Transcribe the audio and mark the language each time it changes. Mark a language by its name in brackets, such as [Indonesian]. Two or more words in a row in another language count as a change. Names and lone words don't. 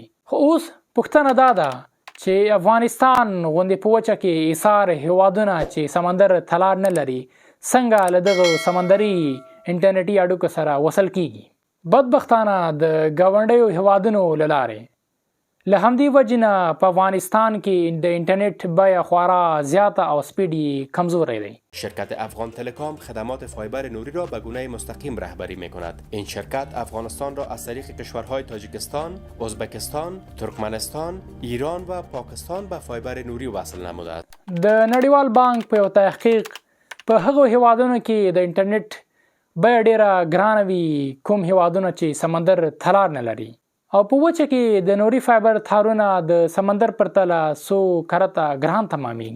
[Pashto] خو اوس پوښتنه دا ده چې افغانستان غوندې په وچه کې ایسار هیوادونه چې سمندر ته لار نه لري څنګه له دغه سمندري انټرنیټي اړیکو سره وصل کیږي؟ بدبختانه د ګاونډیو هیوادونو له لارې. له همدې وجې نه په افغانستان کې د اینترنت بیه خورا زیاده او سپیډ کمزوری دی. [Persian] شرکت افغان تلکام خدمات فایبر نوری را به گونه مستقیم رهبری می‌کند. این شرکت افغانستان را از طریق کشورهای تاجیکستان، ازبکستان، ترکمنستان، ایران و پاکستان به فایبر نوری وصل نموده است. [Pashto] د نړیوال بانک په یو تحقیق په هغو هیوادونو کې د اینټرنیټ بیه ډیره ګرانه وي کوم هیوادونه چې سمندر ته لار نه لري، او په وچه کې د نوري فایبر تارونه د سمندر پر تله څو کرته ګران تمامیږي.